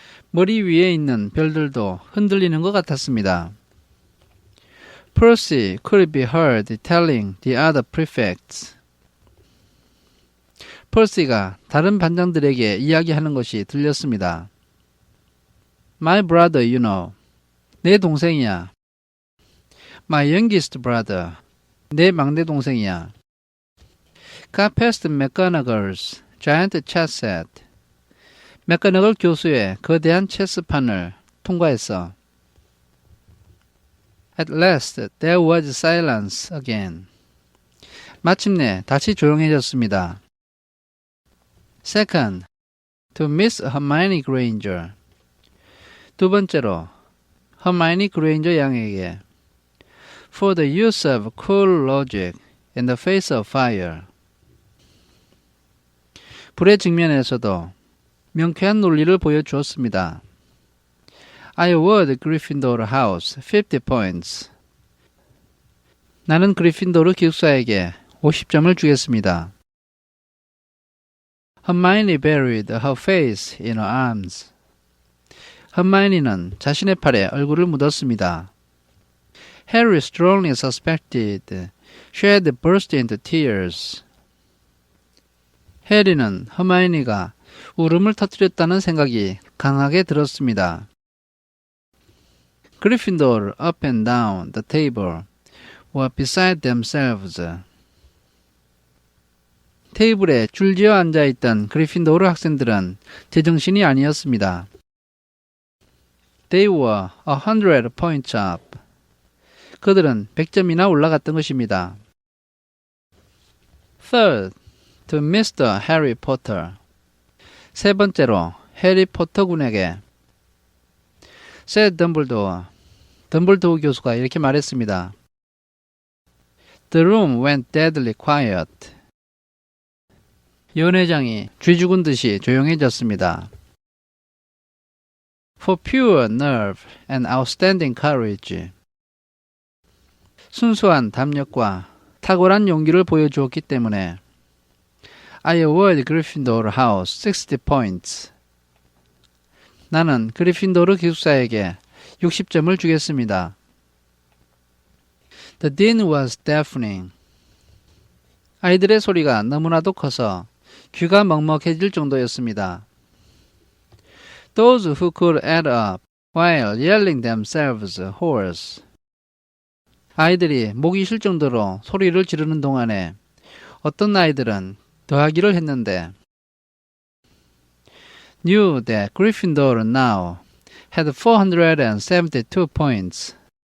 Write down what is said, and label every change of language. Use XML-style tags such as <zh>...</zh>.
<ko>머리 위에 있는 별들도 흔들리는 것 같았습니다.</ko> <en>Percy could be heard telling the other prefects.</en> <ko>퍼시가 다른 반장들에게 이야기하는 것이 들렸습니다.</ko> <en>My brother, you know.</en> <ko>내 동생이야.</ko> <en>My youngest brother.</en> <ko>내 막내 동생이야.</ko> <en>Got past McGonagall's giant chess set.</en> <ko>맥거너걸 교수의 거대한 체스판을 통과했어.</ko> <en>At last there was silence again.</en> <ko>마침내 다시 조용해졌습니다.</ko> <en>Second, to Miss Hermione Granger.</en> <ko>두 번째로 Hermione Granger 양에게</ko> <en>for the use of cool logic in the face of fire.</en> <ko>불의 직면에서도 명쾌한 논리를 보여주었습니다.</ko> <en>I award Gryffindor house 50 points.</en> <ko>나는 그리핀도르 기숙사에게 50점을 주겠습니다.</ko> <en>Hermione buried her face in her arms.</en> <ko>hermione는 자신의 팔에 얼굴을 묻었습니다.</ko> <en>Harry strongly suspected she had burst into tears.</en> <ko>해리는 허마이니가 울음을 터뜨렸다는 생각이 강하게 들었습니다.</ko> <en>Gryffindor up and down the table were beside themselves.</en> <ko>테이블에 줄지어 앉아있던 그리핀도르 학생들은 제정신이 아니었습니다.</ko> <en>They were 100 points up.</en> <ko>그들은 100점이나 올라갔던 것입니다.</ko> <en>Third, to Mr. Harry Potter.</en> <ko>세 번째로 해리 포터 군에게</ko> <en>said Dumbledore.</en> <ko>덤블도어 교수가 이렇게 말했습니다.</ko> <en>The room went deadly quiet.</en> <ko>연회장이 쥐 죽은 듯이 조용해졌습니다.</ko> <en>For pure nerve and outstanding courage.</en> <ko>순수한 담력과 탁월한 용기를 보여주었기 때문에</ko> <en>I award Gryffindor house 60 points.</en> <ko>나는 그리핀도르 기숙사에게 60점을 주겠습니다.</ko> <en>The din was deafening.</en> <ko>아이들의 소리가 너무나도 커서 귀가 먹먹해질 정도였습니다.</ko> <en>Those who could add up while yelling themselves hoarse.</en> <ko>아이들이 목이 쉴 정도로 소리를 지르는 동안에 어떤 아이들은 더하기를 했는데</ko> <en>knew that Gryffindor now had 472 points.</en>